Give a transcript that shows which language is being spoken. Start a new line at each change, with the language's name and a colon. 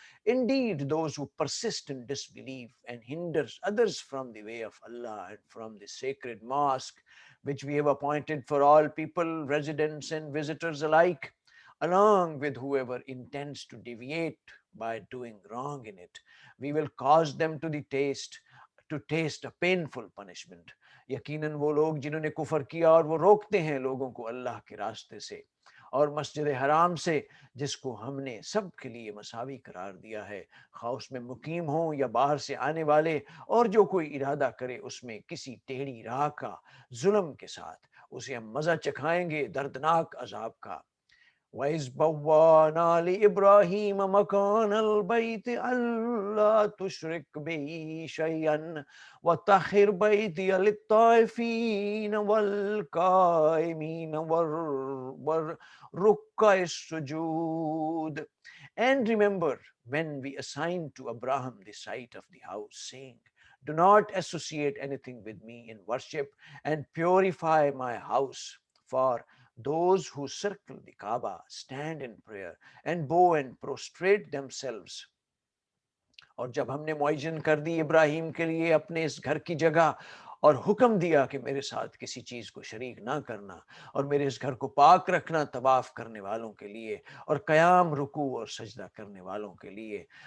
English: Indeed, those who persist in disbelief and hinders others from the way of Allah and from the sacred mosque, which we have appointed for all people, residents and visitors alike, along with whoever intends to deviate by doing wrong in it, we will cause them to taste a painful punishment.
Hindi: यकीनन वो लोग जिन्होंने कुफर किया और वो रोकते हैं लोगों को अल्लाह के रास्ते से और मस्जिद हराम से, जिसको हमने सब के लिए मसावी करार दिया है, खा उसमें मुकीम हो या बाहर से आने वाले, और जो कोई इरादा करे उसमें किसी टेढ़ी राह का जुल्म के साथ, उसे हम मजा चखाएंगे दर्दनाक अजाब का।
Arabic: وَإِذْ بَوَّأْنَا لِإِبْرَاهِيمَ مَكَانَ الْبَيْتِ أَلَّا تُشْرِكْ بِي شَيْئًا وَطَهِّرْ بَيْتِيَ لِلطَّائِفِينَ وَالْقَائِمِينَ وَالرُّكَّعِ السُّجُودِ.
English: And remember when we assigned to Abraham the site of the house, saying, do not associate anything with me in worship and purify my house, for those who circle the Kaaba, stand in prayer and bow and prostrate themselves.
Hindi: और जब हमने मुअज्जन कर दी इब्राहिम के लिए अपने इस घर की जगह और हुक्म दिया कि मेरे साथ किसी चीज को शरीक ना करना और मेरे इस घर को पाक रखना तवाफ करने वालों के लिए और कयाम रुकू और सजदा करने वालों के लिए।